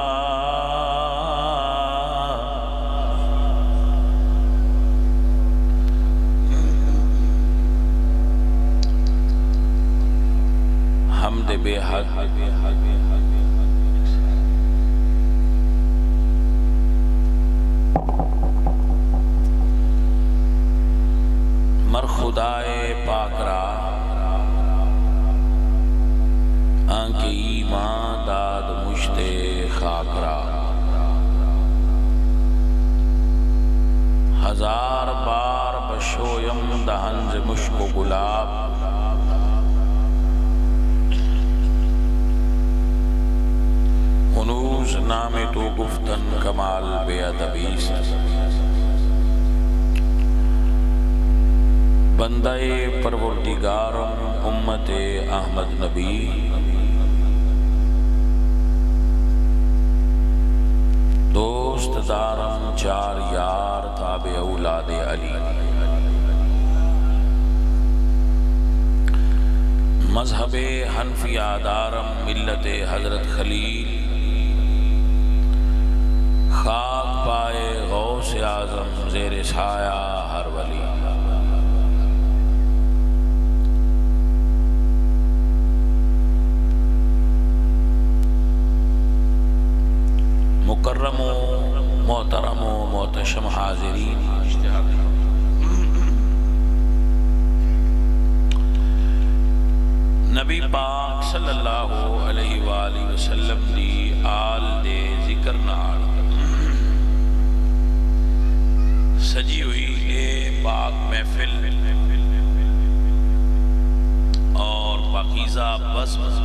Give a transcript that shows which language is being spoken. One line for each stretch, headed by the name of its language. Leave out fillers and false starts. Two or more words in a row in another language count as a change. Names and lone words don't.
Persian: حمد بے حق مر خدائے پاک را آنکھ ایمان داد مشت خاک را ہزار بار بشویم دہنز مشک و گلاب ہنوز نام تو گفتن کمال بے ادبی بندہ پروردگارم امت احمد نبی دوست دارم چار یار تابع اولاد علی مذہب حنفیہ دارم ملت حضرت خلیل خاک پائے غوث اعظم زیر سایہ ہر ولی
Urdu: مکرم و محترم و محتشم حاضرین
Punjabi: نبی پاک صلی اللہ علیہ وآلہ وسلم دی آل دے ذکر نال سجی ہوئی اے پاک محفل اور پاکیزہ بزم